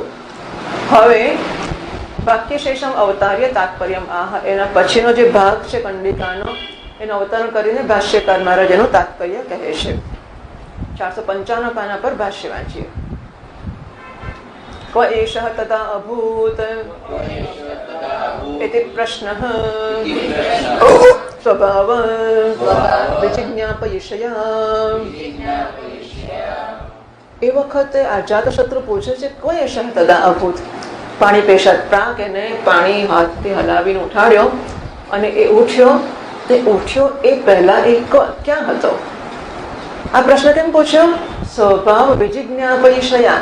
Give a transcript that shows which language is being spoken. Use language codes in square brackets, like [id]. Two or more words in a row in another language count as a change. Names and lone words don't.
[gu] હવે [sa] વાક્ય શેષમ અવતાર્ય તાત્પર્યમ આહ, [gu] એના પછીનો જે ભાગ છે કંડિકાનો એનું અવતરણ કરીને ભાષ્યકાર મહારાજ એનું તાત્પર્ય કહે છે. [sa] 455 [gu] પાના પર ભાષ્ય વાંચીએ. [sa] ક્વ એષ તદા અભૂત इति प्रश्नः स्वभाव विजिज्ञापयिष्या. [gu] એ વખતે અજાતશત્રુ પૂછે છે કોઈ [sa] એષ તદા અભૂત. પાણી પેશાદ પ્રાક [gu] એને પાણી હાથથી હલાવીને ઉઠાડ્યો અને એ ઉઠ્યો. તે ઉઠ્યો એ પહેલા એ ક્યાં હતો? આ પ્રશ્ન કેમ પૂછ્યો? [sa] સ્વભાવ વિજિજ્ઞાપયિષ્યા.